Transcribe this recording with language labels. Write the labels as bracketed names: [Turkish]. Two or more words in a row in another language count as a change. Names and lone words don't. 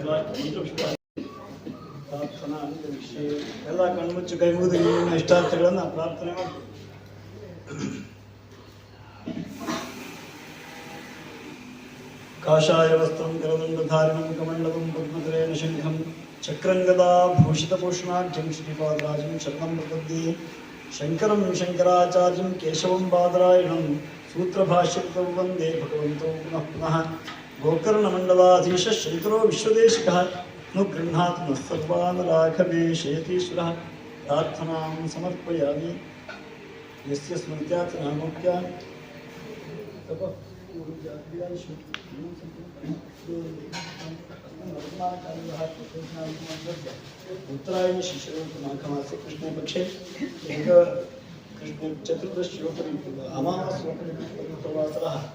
[Sanskrit] देवाः वेदोक्तचित्वा [Kannada] ಪ್ರಾರ್ಥನಾ ವಿಷಯ ಎಲ್ಲ ಕಣ್ಮುಚ್ಚು ಕೈ ಮುಗಿದು ನಿಮ್ಮ ಇಷ್ಟಾರ್ಥಗಳನ್ನು ಪ್ರಾರ್ಥನೆ ಮಾಡಿ. [Sanskrit] ಕಾಷಾಯ ವಸ್ತ್ರಂ ಕರದಂಡಧಾರಿಣಂ ಕಮಂಡಲಂ ಪದ್ಮಧರೇಣ ಶಂಖಂ ಚಕ್ರಂಗದಾ ಭೂಷಿತಭೂಷಣಾಢ್ಯಂ ಶ್ರೀಪಾದರಾಜಂ ಶರಣಂ ಪ್ರಪದ್ಯೆ. ಶಂಕರಂ ಶಂಕರಾಚಾರ್ಯಂ ಕೇಶವಂ ಬಾದರಾಯಣಂ ಸೂತ್ರಭಾಷ್ಯಕೃತಂ ವಂದೇ ಭಗವಂತೋ ಪುನಃ ಪುನಃ. ಗೋಕರ್ಣಮಂಡಲಾಧೀಶ ಶಂಕರೋ ವಿಶ್ವದೇಶಿಕಃ ನುಗೃಹ್ಣಾತ್ ನಃ ಸರ್ವಾನ್ ರಾಘವೇಶಯತೀಶ್ವರಃ. ಪ್ರಾರ್ಥನಾಂ ಸಮರ್ಪಯಾಮಿ. ಯಸ್ಯ ಸ್ಮೃತ್ಯಾತ್ ನಾಮೋಕ್ತ್ಯ उत्तरायण शिशिरमाघमासे कृष्णे पक्षे कृष्ण चतुर्दश्योपरि अमावास्योपरिवासरः